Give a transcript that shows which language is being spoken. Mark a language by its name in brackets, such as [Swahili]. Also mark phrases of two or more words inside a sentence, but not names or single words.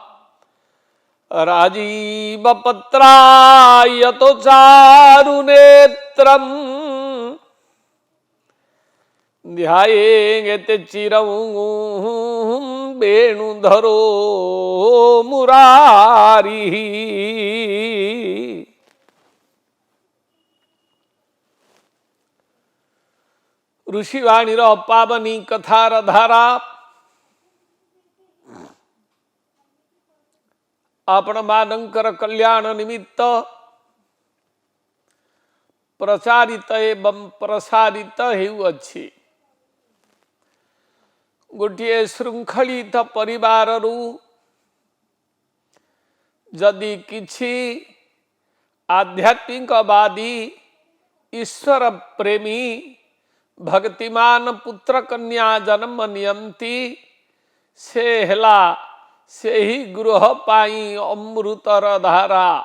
[Sanskrit] राजीवपत्रायतो चारुनेत्रम् ध्यायेत् चिरं वेणुधरो मुरारिः। [Odia] ଋଷିବାଣୀ ପାବନୀ କଥାର ଧାରା ଆପଣ ମାନଙ୍କର କଲ୍ୟାଣ ନିମିତ୍ତ ପ୍ରଚାରିତ ଏବଂ ପ୍ରସାରିତ ହେଉଅଛି। ଗୋଟେ ଶୃଙ୍ଖଳିତ ପରିବାର ରୁ ଯଦି କିଛି ଆଧ୍ୟାତ୍ମିକବାଦୀ ଈଶ୍ୱର ପ୍ରେମୀ ଭକ୍ତିମାନ ପୁତ୍ର କନ୍ୟା ଜନ୍ମ ନିଅନ୍ତି ସେ ହେଲା ସେ ହିଁ ଗୃହ ପାଇଁ ଅମୃତର ଧାରା।